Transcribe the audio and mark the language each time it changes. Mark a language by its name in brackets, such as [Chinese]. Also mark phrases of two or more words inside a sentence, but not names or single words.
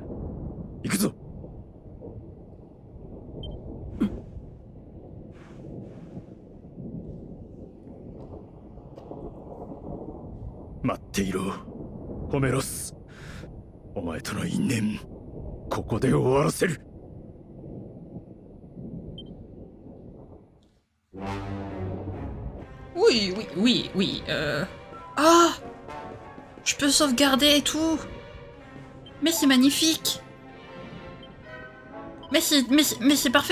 [Japanese] 行くぞ。待っていろ、ホメロス。お前との因縁、ここで終わらせる。 [French] Oui, oui, oui, oui. Ah, je peux sauvegarder et tout. Mais c'est magnifique. Mais c'est parfait.